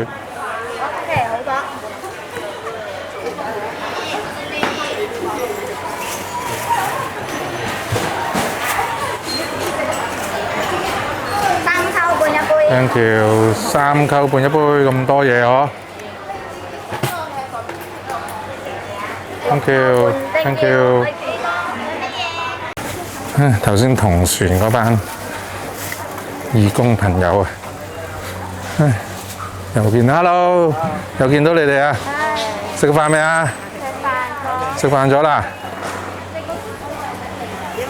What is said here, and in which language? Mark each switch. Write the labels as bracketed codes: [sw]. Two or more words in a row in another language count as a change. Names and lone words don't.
[yue] OK，好咗。3溝半一杯。 [en] Thank you， [yue] 3 溝半一杯咁多嘢嗬。 [en] Thank you，Thank you。 [yue] 頭先同船嗰班義工朋友啊，又見 Hello， 又見到你哋啊！食飯未啊？食飯咗啦？點啊？